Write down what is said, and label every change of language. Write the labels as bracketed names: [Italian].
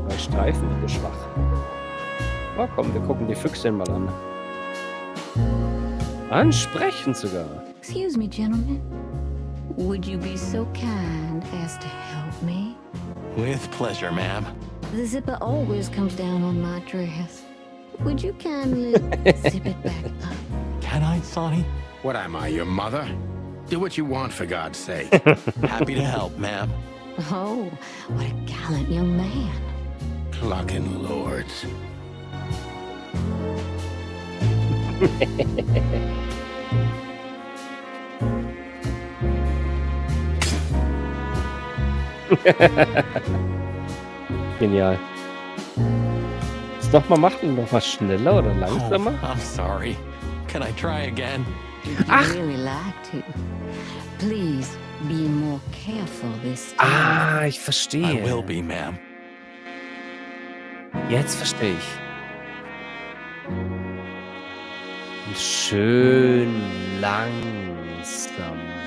[German] Bei Streifen wird es schwach. Oh, komm, wir gucken die Füchsin mal an. Ansprechend sogar. [English] Excuse me, gentlemen. Would you be so kind as to help Me? With pleasure, ma'am. The zipper always comes down on my dress. Would you kindly zip it back up? Can I, Sonny? What am I, your mother? Do what you want, for God's sake. Happy to help, ma'am. Oh, what a gallant young man. Clucking lords. [German] Genial. Das nochmal machen, nochmal schneller oder langsamer? [English] Oh, I'm sorry. Can I try again? If you really like to, please be more careful this time. [German] Ah, ich [English] I [German] verstehe. [English] will be, ma'am. [German] Jetzt verstehe ich. Und schön langsam.